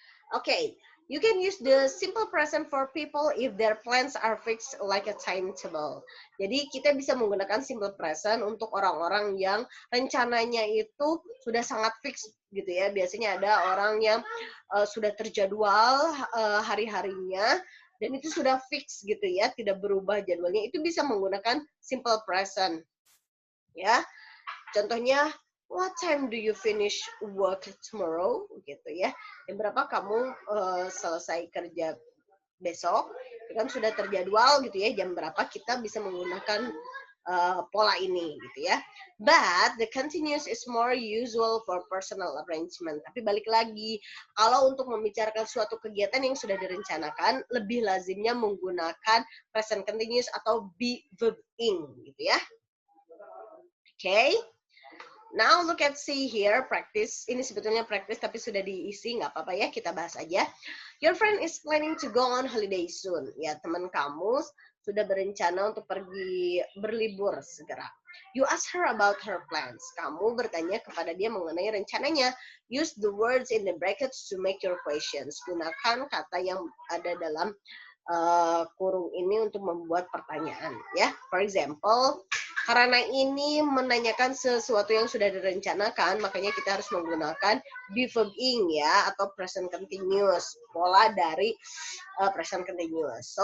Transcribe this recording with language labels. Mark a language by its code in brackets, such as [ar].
[en] Okay, you can use the simple present for people if their plans are fixed like a timetable. [id] Jadi kita bisa menggunakan simple present untuk orang-orang yang rencananya itu sudah sangat fix gitu ya. Biasanya ada orang yang sudah terjadwal hari-harinya dan itu sudah fix gitu ya, tidak berubah jadwalnya. Itu bisa menggunakan simple present. Ya. Contohnya, [en] what time do you finish work tomorrow? [id] Gitu ya. Jam berapa kamu selesai kerja besok? Itu kan sudah terjadwal gitu ya. Jam berapa kita bisa menggunakan pola ini gitu ya. [en] But the continuous is more usual for personal arrangement. [id] Tapi balik lagi, kalau untuk membicarakan suatu kegiatan yang sudah direncanakan, lebih lazimnya menggunakan present continuous atau be verb ing gitu ya. Okay. [en] Now look at see here, practice. [id] Ini sebetulnya practice tapi sudah diisi, nggak apa-apa ya, kita bahas aja. [en] Your friend is planning to go on holiday soon. [id] Ya, teman kamu sudah berencana untuk pergi berlibur segera. [en] You ask her about her plans. [id] Kamu bertanya kepada dia mengenai rencananya. [en] Use the words in the brackets to make your questions. [id] Gunakan kata yang ada dalam kurung ini untuk membuat pertanyaan. Ya, for example, karena ini menanyakan sesuatu yang sudah direncanakan, makanya kita harus menggunakan be verb ing ya, atau present continuous, pola dari present continuous.